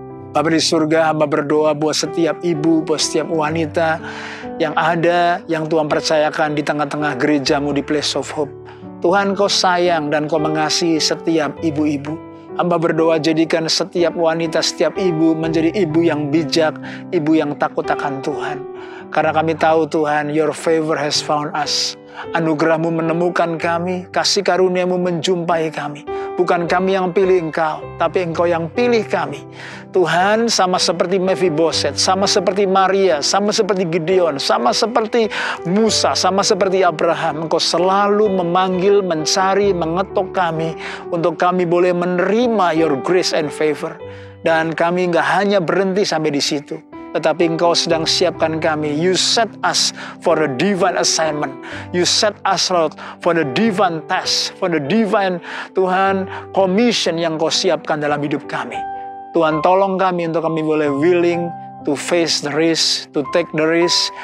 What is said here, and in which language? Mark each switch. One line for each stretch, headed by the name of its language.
Indonesian: Bapa di surga, hamba berdoa buat setiap ibu, buat setiap wanita yang ada, yang Tuhan percayakan di tengah-tengah gerejamu di Place of Hope. Tuhan, kau sayang dan kau mengasihi setiap ibu-ibu. Hamba berdoa jadikan setiap wanita, setiap ibu menjadi ibu yang bijak, ibu yang takut akan Tuhan. Karena kami tahu Tuhan,
English: your favor has found us.
Indonesian: Anugerahmu menemukan kami, kasih karuniamu menjumpai kami. Bukan kami yang pilih engkau, tapi engkau yang pilih kami. Tuhan, sama seperti Mephiboset, sama seperti Maria, sama seperti Gideon, sama seperti Musa, sama seperti Abraham, engkau selalu memanggil, mencari, mengetuk kami, untuk kami boleh menerima
English: your grace and favor.
Indonesian: Dan kami nggak hanya berhenti sampai di situ, tetapi engkau sedang siapkan kami.
English: You set us for a divine assignment. You set us, Lord, for the divine task, for the divine, Tuhan, commission
Indonesian: yang kau siapkan dalam hidup kami. Tuhan, tolong kami untuk kami boleh
English: willing to face the risk, to take the risk.